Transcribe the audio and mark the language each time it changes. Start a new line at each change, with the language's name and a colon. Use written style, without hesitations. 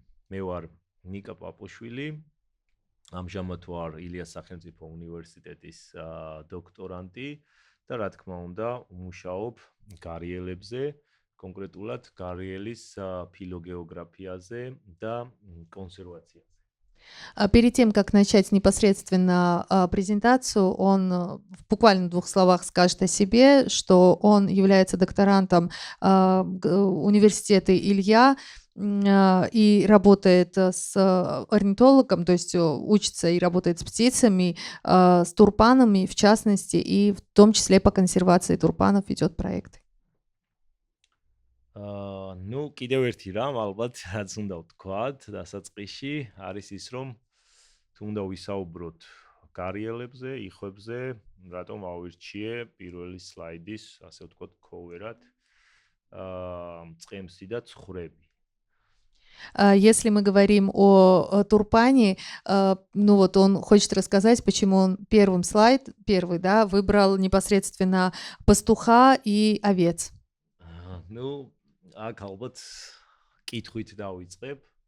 Georgian: მე ვარ ნიკა პაპოშვილი, ამჟამად ვარ ილიას სახელმწიფო უნივერსიტეტის დოქტორანტი და რა თქმა უნდა, ვმუშაობ გარიელებზე, კონკრეტულად გარიელის ფილოგეოგრაფიაზე და კონსერვაციაზე.
Russian: Перед тем, как начать непосредственно презентацию, он буквально в 2 словах скажет о себе, что он является докторантом университета Илья и работает с орнитологом, то есть учится и работает с птицами, с турпанами в частности, и в том числе по консервации турпанов ведет проекты.
Georgian: Ну, კიდევ ერთი რამ, ალბათ, რაც უნდა ვთქვათ, დასაწყისში არის ის, რომ თუ უნდა ვისაუბროთ გარიელებზე, იხვებზე, რატომ ავირჩიე პირველი სლაიდის, ასე ვთქვათ, cover-ად, წყემსი და ცხვრები.
Russian: Если мы говорим о Турпане, ну вот он хочет рассказать, почему он первый, да, выбрал непосредственно пастуха и овец.
Georgian: Ну, აქ ალბათ კითხვით დავიწყებ.